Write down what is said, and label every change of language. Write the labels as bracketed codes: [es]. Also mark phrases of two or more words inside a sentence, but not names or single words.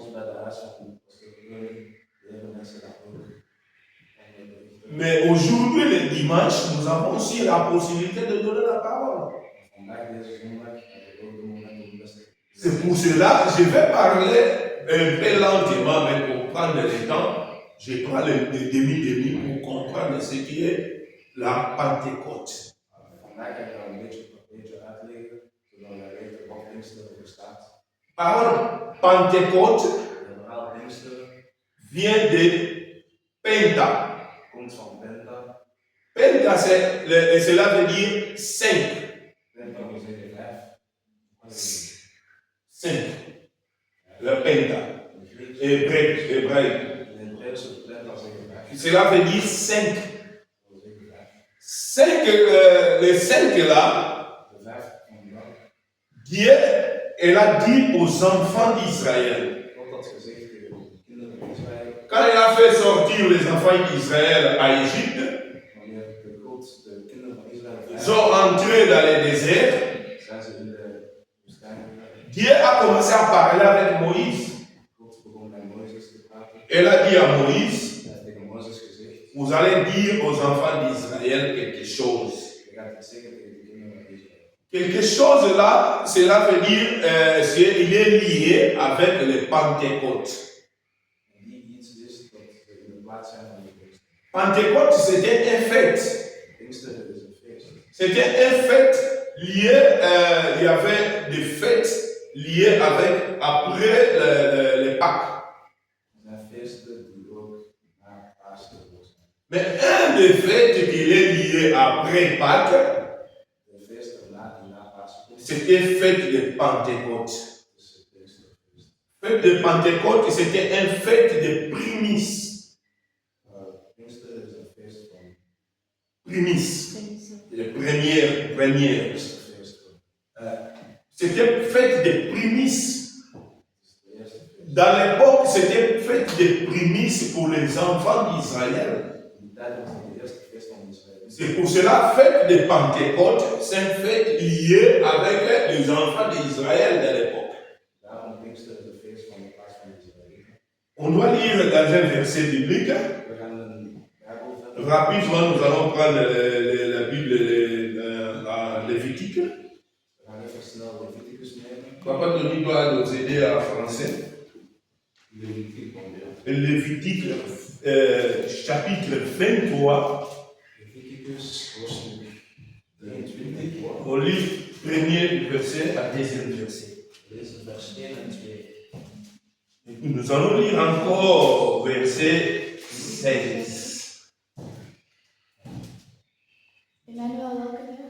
[fr] Mais aujourd'hui, le dimanche, nous avons aussi la possibilité de donner la parole. C'est pour cela que je vais parler un peu lentement, mais pour prendre le temps, je prends le demi-demi pour comprendre ce qui est la Pentecôte. [nl] Vandaag ga ik daar een beetje uitleggen, zodat wij weten wat Pinksteren voor staat. [fr] Parole Pentecôte [nl] Het verhaal Pinksteren [fr] vient de Penta. [nl] komt van Penta. [fr] Penta, cela veut dire 5. [nl] Penta wil zeggen 5. [fr] 5. Le Penta. Hébraïque. [nl] In het Hebreeuws is Penta zeggen 5. [fr] Cela veut dire 5. [nl] Dat wil zeggen 5. [fr] 5, les 5 là, [nl] De 5 van de dag. [fr] Dieu, elle a dit aux enfants d'Israël. [nl] God had gezegd tegen de kinderen van Israël. [fr] Quand il a fait sortir les enfants d'Israël à Égypte, [nl] Wanneer God de kinderen van Israël [fr] ils sont entrés dans le désert. [nl] zijn ze in de woestijn gegaan. [fr] Dieu a commencé à parler avec Moïse. [nl] God begon met Mozes te praten. [fr] Elle a dit à Moïse, [nl] Hij heeft tegen Mozes gezegd. [fr] vous allez dire aux enfants d'Israël quelque chose. [nl] Je gaat iets zeggen tegen de kinderen van Israël. [fr] Quelque chose là, cela veut dire il est lié avec le Pentecôte. [nl] En die iets is dat we in de plaats zijn van de Pinkster. [fr] Pentecôte, c'était un fête. [nl] Pinkster is een feest. [fr] C'était un fête lié, il y avait des fêtes liées avec, après les Pâques. [nl] Er zijn feesten die ook na Pasen zijn. [fr] Mais un des fêtes qui est lié après Pâques, [nl] De feest erna die na Pasen komt, [fr] c'était fête de Pentecôte. [nl] is het Pinksterfeest. [fr] Fête de Pentecôte, c'était un fête de prémices. [nl] Pinkster is een feest van [fr] Prémices. Les premières. [nl] Pinksterfeest. [fr] C'était fête de prémices. [nl] Het is de eerste feest. [fr] Dans l'époque, c'était fête de prémices pour les enfants d'Israël. [nl] In die tijd was het de eerste feest van Israël. [fr] C'est pour cela, fête de Pentecôte, c'est une fête liée avec les enfants d'Israël de l'époque. [nl] Daarom Pinkster is een feest van de plaats van Israël. [fr] On doit lire dans un verset biblique. [nl] We gaan een Bijbelverse. [fr] Rapidement, nous allons prendre la Bible, la Lévitique. [nl] We gaan even snel Leviticus nemen. [fr] Papa Tony doit nous aider à français. Lévitique, combien? Lévitique, chapitre 23. [nl] Leviticus hoofdstuk 23. [fr] On lit premier verset à deuxième verset. [nl] Lees vers 1 en 2. [fr] Et puis nous allons lire encore verset 16. [nl] Emmanuel, welke vers?